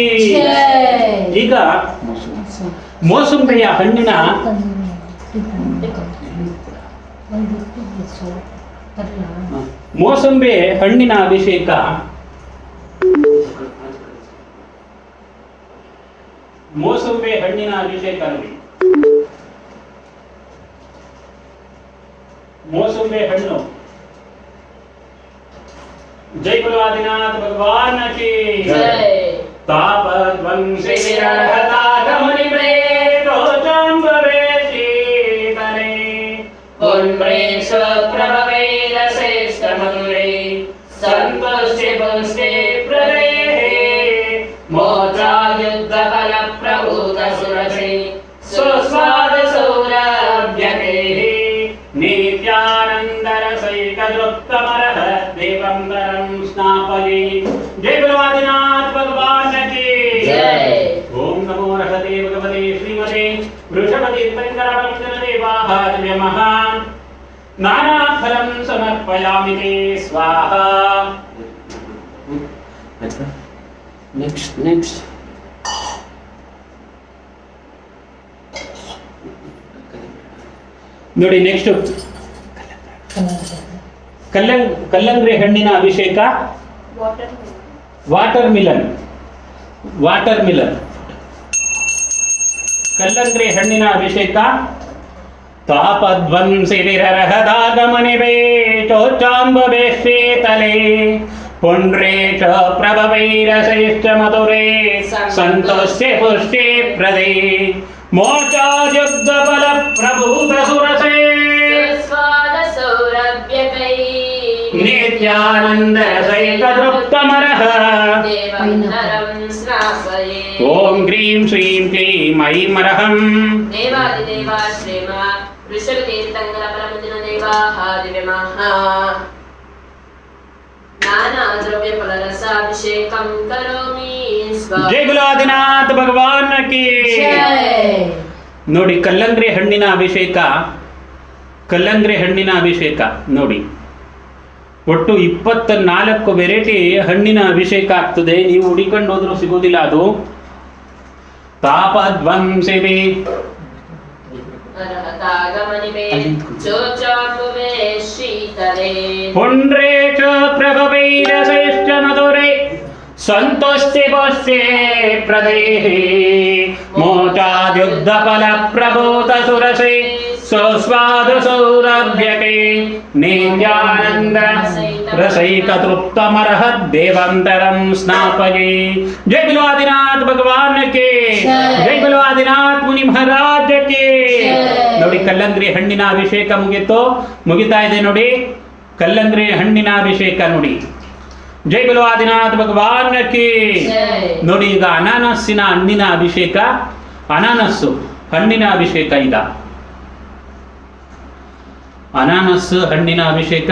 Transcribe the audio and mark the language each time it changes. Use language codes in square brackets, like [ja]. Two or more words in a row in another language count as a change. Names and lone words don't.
[kn] ಈಗ ಮೋಸಂಬಿಯ ಹಣ್ಣಿನ ಮೋಸಂಬಿ ಹಣ್ಣಿನ ಅಭಿಷೇಕ ಮೋಸಂಬಿ ಹಣ್ಣಿನ ಅಭಿಷೇಕ ನೋಡಿ. ಮೋಸಂಬಿ ಹಣ್ಣು. [hi] जय गुरु आदिनाथ भगवान की जय। [sa] तापध्वंसी विरहतागमनिवे रोचाम्बरे शीतले पुण्येश प्रभवैरथैश्चमधुरे सन्तोषे पुष्टे प्रदेः। मोक्षायुद्धफलप्रभूतसुरसे सुस्वादसौरभ्यतेः नित्यानन्दरसैकदृप्तमरः देवं वरं स्नापये। [hi] जय गुरु आदिनाथ भगवान की जय। [sa] ओम नमो रहते भगवते श्रीमते वृषभदेवाः नमः। नानाफलं समर्पयामि ते स्वाहा। [kn] नेक्स्ट ನೋಡಿ. ನೆಕ್ಸ್ಟ್ ಕಲ್ಲಂಗಡಿ ಹಣ್ಣಿನ ಅಭಿಷೇಕ. [en] water melon [kn] ಕಲ್ಲಂಗಡಿ ಹಣ್ಣಿನ ಅಭಿಷೇಕ. [sa] ತಾಪಧ್ವಂಸಿ ವಿರಹದಾಗಮನಿವೇ ಚೋಚಾಂಬೆ ಶೀತಲೆ ಪುಂಡ್ರೇಶ ಪ್ರಭವೈರಸೈಶ್ಚ ಮಧುರೇ ಸಂತೋಷ್ಯ ಪುಷ್ಟಿ ಪ್ರದೇ ಮೋಚಾಯುದ್ಧ ಫಲ ಪ್ರಭೂತ ಸುರಸೇ स्वादसौरभ्यकै नित्यानंद सहित तृप्तमरः देवं नरं स्नापये। ओम ग्रीं श्रीं क्लीं ऐं मरहं देवादिदेवा श्रीमा वृषभतीर्थङ्करपरमदिनदेवाः दिव्यमाः नानाद्रव्यफलरसाभिषेकं करोमि स्वाहा। [hi] जय गुरु आदिनाथ भगवान की जय। [kn] ನೋಡಿ ಕಲ್ಲಂಗಡಿ ಹಣ್ಣಿನ ಅಭಿಷೇಕ ನೋಡಿ. ಒಟ್ಟು 24 ವೆರೈಟಿ ಹಣ್ಣಿನ ಅಭಿಷೇಕ ಆಗ್ತದೆ. ನೀವು ಹುಡಿಕೊಂಡು ಹೋದ್ರೂ ಸಿಗೋದಿಲ್ಲ ಅದು. ತಾಪಧ್ವಂಸಿ [sa] अर्हतागमनिवे चोचाम्बुवे शीतले पुण्ड्रेश प्रभवैरसैश्च मधुरे सन्तुष्टि पुष्टे प्रदेः मोचाद्युग्धफलप्रभूतसुरसे स्वस्वादसौरभ्यके नित्यानन्द रसैकतृप्तमर्हद्देवन्तरं स्नापये। [hi] जय बोलो आदिनाथ भगवान के, जय बोलो आदिनाथ मुनि महाराज के। [kn] ನೋಡಿ ಕಲ್ಲಂಗಡಿ ಹಣ್ಣಿನ ಅಭಿಷೇಕ ಮುಗಿತಾ ಇದೆ ನೋಡಿ, ಕಲ್ಲಂಗಡಿ ಹಣ್ಣಿನ ಅಭಿಷೇಕ ನೋಡಿ। [hi] जय बोलो आदिनाथ भगवान की। [kn] ನೋಡಿ ಈಗ ಅನಾನಸ್ಸಿನ ಹಣ್ಣಿನ ಅಭಿಷೇಕ, ಅನಾನಸ್ಸು ಹಣ್ಣಿನ ಅಭಿಷೇಕ ಈಗ ಅನಾನಸ್ ಹಣ್ಣಿನ ಅಭಿಷೇಕ।